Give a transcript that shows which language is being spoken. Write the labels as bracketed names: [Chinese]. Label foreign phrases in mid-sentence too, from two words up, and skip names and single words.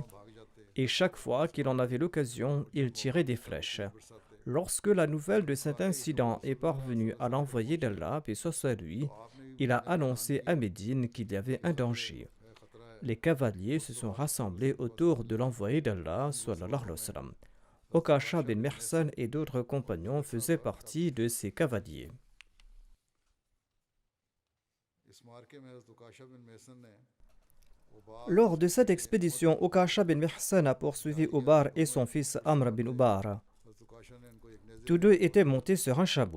[French] Et chaque fois qu'il en avait l'occasion, il tirait des flèches. Lorsque la nouvelle de cet incident est parvenue à l'envoyé d'Allah, paix soit sur lui, il a annoncé à Médine qu'il y avait un danger. Les cavaliers se sont rassemblés autour de l'envoyé d'Allah, [Arabic] صلى الله عليه وسلم. [French] Okasha bin Mihsan et d'autres compagnons faisaient partie de ces cavaliers. Lors de cette expédition, Okasha bin Mihsan a poursuivi Ubar et son fils Amr bin Ubar. Tous deux étaient montés sur un chameau.